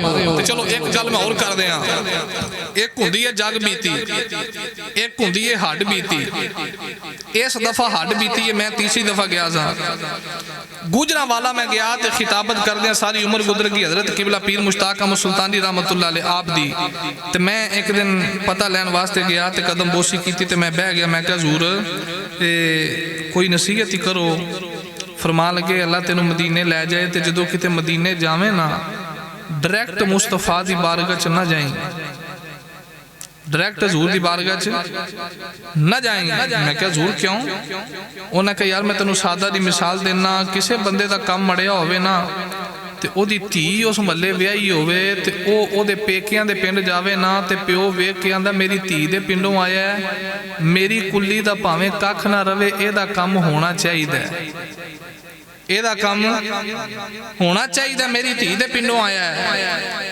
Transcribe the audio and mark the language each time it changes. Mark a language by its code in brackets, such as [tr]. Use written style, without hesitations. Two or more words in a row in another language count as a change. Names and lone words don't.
[pa] تے چلو اک گل میں اور کر دیاں، اک ہندی ہے جگ بیتی، اک ہندی ہے ہڈ بیتی. اس دفعہ ہڈ بیتی ہے، میں تیسری دفعہ گیا سا، گوجرانوالہ میں گیا تو خطابت کردے ساری عمر گزر گئی حضرت قبلہ پیر مشتاق احمد سلطانی [ar] رحمة الله عليه [pa] آپ دی. تو میں اک دن پتہ لین واسطے گیا تو قدم بوسی کی، تو میں بہہ گیا، میں کہا حضور کوئی نصیحت ہی کرو. فرما لگے اللہ تینوں مدینے لے جائے، تو جو کتے مدینے جاویں نا، ڈائریکٹ مصطفیٰ دی بارگاہ چ نہ جائیں، ڈائریکٹ حضور کی بارگاہ چ نہ جائیں گے. میں کیا حضور کیوں? انہیں کہا یار میں تینوں سادہ کی مثال دینا، کسی بندے کا کم مڑیا ہووے نا تے اودی دھی اس محلے ویاہی ہووے تے اودے پیکیاں دے پنڈ جاوے نا تے پیو ویکھ کے آندا میری دھی دے پنڈوں آیا ہے، میری کلی دا بھاویں ککھ نہ رہوے، ایدا کم ہونا چاہیدا، ایدا کم ہونا چاہیدا، میری دھی دے پنڈوں آیا ہے.